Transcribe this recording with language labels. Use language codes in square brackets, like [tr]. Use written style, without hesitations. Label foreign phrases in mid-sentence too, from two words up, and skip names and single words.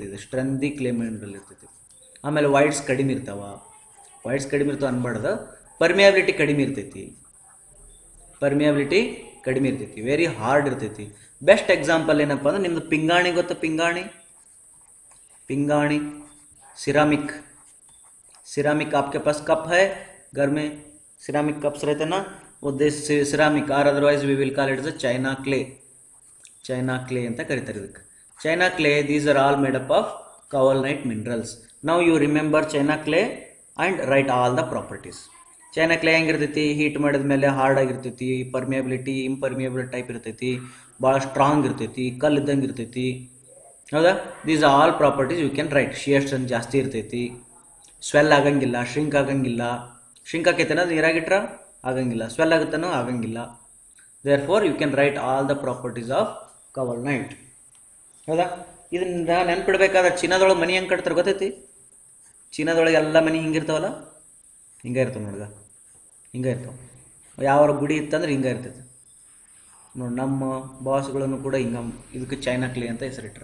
[kn] ಇದು [en] strengthy clay mineral [kn] ಇರ್ತೈತಿ. ಆಮೇಲೆ ವೈಡ್ಸ್ ಕಡಿಮೆ ಇರ್ತಾವ. ಅನ್ಬಾರ್ದು. ಪರ್ಮಿಯಾಬಿಲಿಟಿ ಕಡಿಮೆ ಇರ್ತೈತಿ. [en] very hard ಇರ್ತೈತಿ. best example [kn] ಏನಪ್ಪ ಅಂದ್ರೆ, ನಿಮ್ದು ಪಿಂಗಾಣಿ ಗೊತ್ತಾ? [hi] ಪಿಂಗಾಣಿ सिरामिक आपके पास कप है घर में? [en] ceramic cups [hi] रहते ना, वो सिरामिक, और [en] otherwise we will call it the China clay [kn] ಅಂತ ಕರೀತಾರೆ ಇದಕ್ಕೆ. [en] China clay, these are all made up of kaolinite minerals. Now you remember China clay and write all the properties. China clay [kn] ಹೆಂಗಿರ್ತೈತಿ? ಹೀಟ್ ಮಾಡಿದ ಮೇಲೆ ಹಾರ್ಡ್ ಆಗಿರ್ತೈತಿ, [en] permeability impermeable type [kn] ಇರ್ತೈತಿ, ಭಾಳ ಸ್ಟ್ರಾಂಗ್ ಇರ್ತೈತಿ, ಕಲ್ಲು ಇದ್ದಂಗೆ ಇರ್ತೈತಿ. ಹೌದಾ? [en] These are all properties you can write. shear strength [kn] ಜಾಸ್ತಿ ಇರ್ತೈತಿ, ಸ್ವೆಲ್ ಆಗಂಗಿಲ್ಲ, ಶ್ರಿಂಕ್ ಆಗಂಗಿಲ್ಲ. ಶ್ರಿಂಕ್ ಆಕೈತೆನ ನೀರಾಗಿಟ್ರ ಆಗಂಗಿಲ್ಲ, ಸ್ವೆಲ್ ಆಗುತ್ತಾನೋ ಆಗಂಗಿಲ್ಲ. [en] Therefore you can write all the properties of kaolinite. [kn] ಹೌದಾ? ಇದನ್ನ ನೆನ್ಪಿಡ್ಬೇಕಾದ್ರೆ, ಚೀನಾದೊಳಗೆ ಮನೆ ಹೆಂಗೆ ಕಟ್ತಾರೆ ಗೊತ್ತೈತಿ? ಚೀನಾದೊಳಗೆ ಎಲ್ಲ ಮನೆ ಹಿಂಗಿರ್ತಾವಲ್ಲ, ಹಿಂಗೆ ಇರ್ತಾವೆ ನೋಡ್ಗ, ಹಿಂಗೆ ಇರ್ತಾವೆ. ಯಾವ ಗುಡಿ ಇತ್ತಂದ್ರೆ ಹಿಂಗೆ ಇರ್ತೈತೆ ನೋಡಿ. ನಮ್ಮ ಬಾಸ್ಗಳನ್ನು ಕೂಡ ಹಿಂಗೆ, ಇದಕ್ಕೆ [en] China clay [kn] ಅಂತ ಹೆಸರಿಟ್ರು.